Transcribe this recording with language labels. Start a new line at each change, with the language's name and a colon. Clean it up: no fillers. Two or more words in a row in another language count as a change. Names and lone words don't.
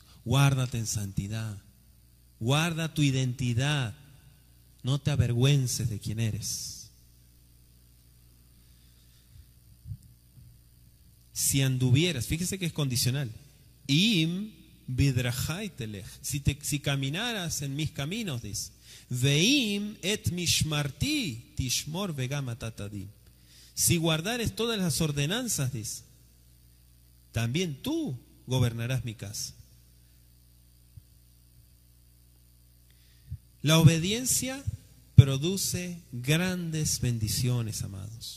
Spanish: Guárdate en santidad. Guarda tu identidad. No te avergüences de quién eres. Si anduvieras, fíjese que es condicional.
Hebrew: אם בדרכי תלך.
Spanish: Si caminaras en mis caminos, dice.
Hebrew: ואם את משמרתי תשמור וגם אתתדים.
Spanish: Si guardares todas las ordenanzas, dice, también tú gobernarás mi casa. La obediencia produce grandes bendiciones, amados.